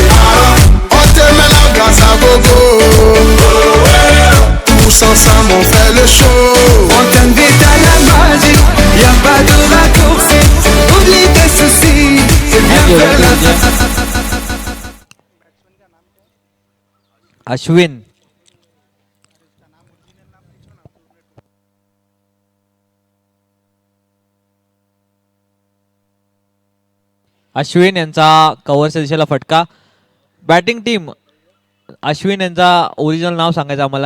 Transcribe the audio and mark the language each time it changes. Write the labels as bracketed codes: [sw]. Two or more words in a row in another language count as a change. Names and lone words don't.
[fr] On te met la grâce à gogo, tous ensemble on fait le show. On t'invite à la magie, y'a pas de raccourci. Oublie tes soucis, c'est bien faire la fête. [mr] अश्विन. अश्विन यांचा कव्हरच्या दिशेला फटका. [en] batting team [mr] अश्विन यांचा ओरिजिनल नाव सांगायचं आम्हाला.